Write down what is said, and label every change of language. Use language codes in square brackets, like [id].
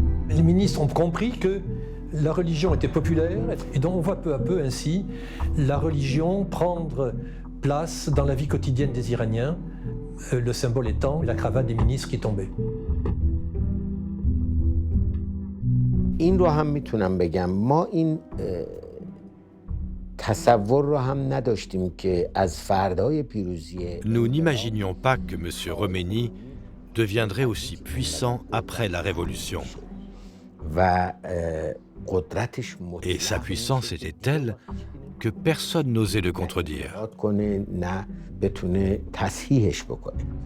[fr] Les ministres ont compris que la religion était populaire et donc on voit peu à peu ainsi la religion prendre place dans la vie quotidienne des Iraniens, le symbole étant la cravate des ministres qui tombait. [fa] این رو هم میتونم بگم ما این تصور رو هم نداشتیم که از فردای پیروزی [fr] Nous n'imaginions pas que M. Khomeini deviendrait aussi puissant après la Révolution. [fa] و قدرتش [fr] Et sa puissance était telle que personne n'osait le contredire. [fa] کنه نه بتونه تصحیحش بکنه.